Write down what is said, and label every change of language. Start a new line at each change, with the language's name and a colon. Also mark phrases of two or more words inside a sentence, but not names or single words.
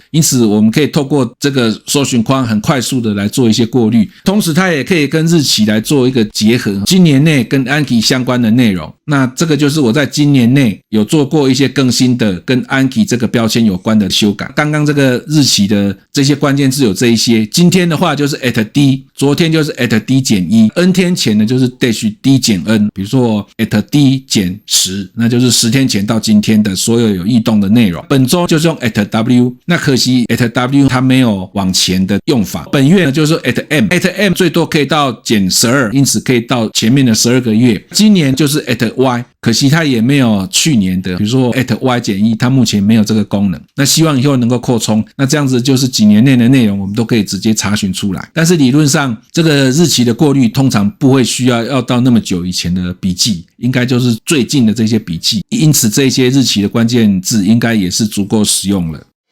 Chinese: 因此我們可以透過這個搜尋框很快速的來做一些過濾，同時它也可以跟日期來做一個結合，今年內跟 Anki 相關的內容。那這個就是我在今年內有做過一些更新的跟 Anki 這個標籤有關的修改。剛剛這個日期的這些關鍵字有這一些，今天的話就是 @d， 昨天就是 @d-1，N 天前呢就是 -d-n， 比如說 @d-10， 那就是10天前到今天的所有異動的內容。本周就是用 @w， 那可惜 @w 它沒有往前的用法。本月呢就是 @m 最多可以到-12，因此可以到前面的12個月。今年就是 @y， 可惜它也沒有去年的，比如说 @y-1， 它目前沒有這個功能。那希望以後能夠擴充，那這樣子就是幾年內的內容我們都可以直接查詢出來。但是理論上這個日期的過濾通常不會需要到那麼久以前的筆記，應該就是最近的這些筆記，因此這些日期的關鍵字應該也是足夠實用了。